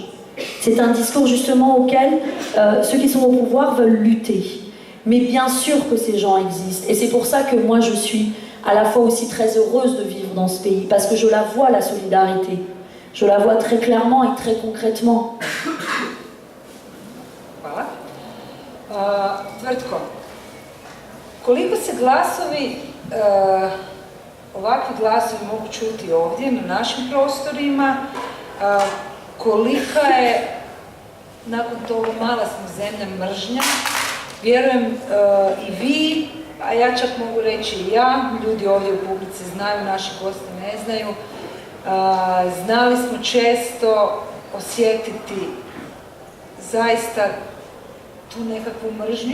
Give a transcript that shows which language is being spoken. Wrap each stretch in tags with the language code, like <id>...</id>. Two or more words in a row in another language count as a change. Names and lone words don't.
<fr>C'est un discours justement auquel ceux qui sont au pouvoir veulent lutter. Mais bien sûr que ces gens existent et c'est pour ça que moi je suis à la fois aussi très heureuse de vivre dans ce pays, parce que je la vois, la solidarité. Je la vois très clairement et très concrètement.</fr> <hr>Hvala. Tvrtko, koliko se glasovi, ovakvi glasovi mogu čuti ovdje na našim prostorima, kolika je nakon toga mala smo zemlja mržnja, vjerujem i vi, a ja čak mogu reći i ja, ljudi ovdje u publici znaju, naši gosti ne znaju, znali smo često osjetiti zaista tu nekakvu mržnju.</hr>